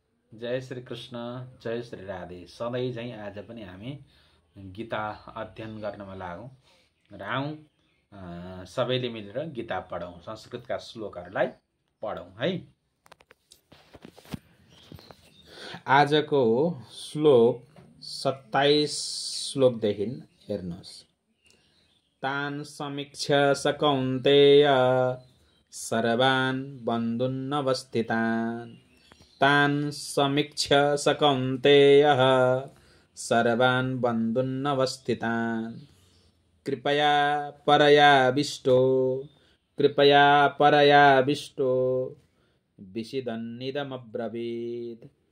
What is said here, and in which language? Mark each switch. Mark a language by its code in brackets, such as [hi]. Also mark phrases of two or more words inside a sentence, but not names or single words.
[ne] जय श्री कृष्ण, जय श्री राधे। सधैँ झैँ आज पनि हामी गीता अध्ययन गर्नमा लागौँ र आउँ सबैले मिलेर गीता पढौँ, संस्कृतका श्लोकहरूलाई पढौँ है। आजको श्लोक 27 श्लोकदेखि हेर्नुहोस्। [sa] तान् समीक्ष्य स कौन्तेय सर्वान् बन्धुनवस्थितान्। तान् समीक्ष्य स कौन्तेयः सर्वान् बन्धुनवस्थितान्। कृपया परयाविष्टो विषिदन्निदमब्रवीत्।